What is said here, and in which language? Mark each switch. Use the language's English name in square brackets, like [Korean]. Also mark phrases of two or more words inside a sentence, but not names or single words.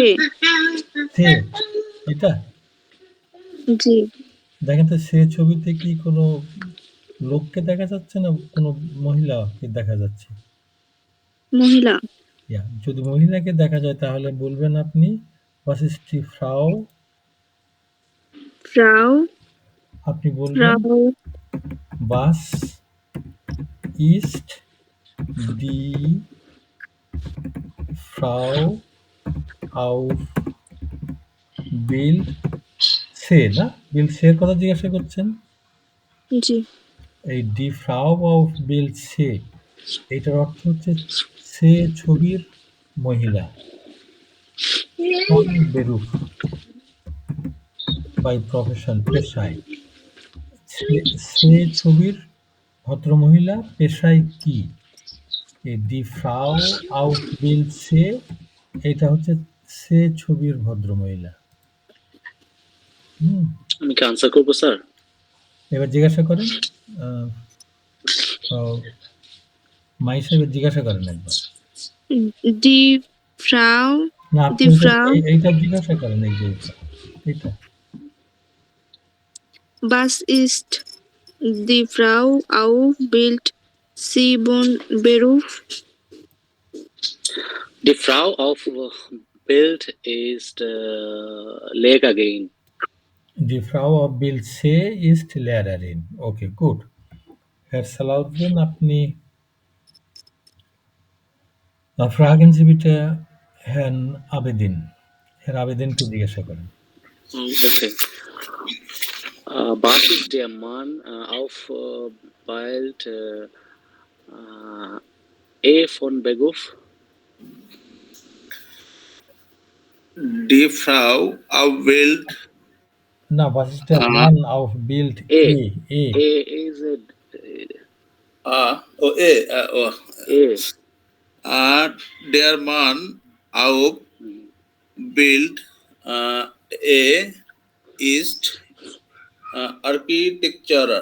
[Bangla] সে এটা জি দেখেন তো, সে ছবিতে কি কোনো লোককে দেখা যাচ্ছে না কোনো মহিলাকে দেখা যাচ্ছে? মহিলা। ইয়া, যদি মহিলাকে দেখা যায় তাহলে বলবেন আপনি [German] was ist die Frau, [Bangla] ফ্রাউ। আপনি বলবেন ফ্রাউ [German] was ist die Frau auf Bild [Bangla] সে না, বিল সে এর কথা জিজ্ঞাসা করছেন? জি এই [German] die Frau auf Bild [Bangla] সে, এটার অর্থ হচ্ছে সে ছবির মহিলা। [German] von Beruf [English] by profession, [Bangla] পেশায়। সে ছবির ভদ্রমহিলা পেশায় কি? এই [German] die Frau auf Bild [Bangla] সে, এটা হচ্ছে সে ছবির ভদ্রমহিলা। আমি কি আনসার করবো স্যার? এবার জিজ্ঞাসা করেন, মাই সাহেব জিজ্ঞাসা করেন একবার। [German] Die Frau. [Bangla] না, আপনি [German] Die Frau. [Bangla] এইটা জিজ্ঞাসা করেন, এই যে এটা। [German] Was ist die Frau auf Bild sie von Beruf? Die Frau auf Bild ist Lehrerin. Die Frau auf Bild সে ist Lehrerin. Okay, gut. Herr Salahuddin, আপনি fragen Sie bitte Herrn Abedin. [Bangla] Herr Abedinকে জিজ্ঞাসা করেন। [German] Okay. Was ist der Mann auf Bild E von Beruf? Die Frau auf Bild না, was ist der Mann auf Bild E. E? E is E. E. Der Mann auf Bild A ist Architecturer.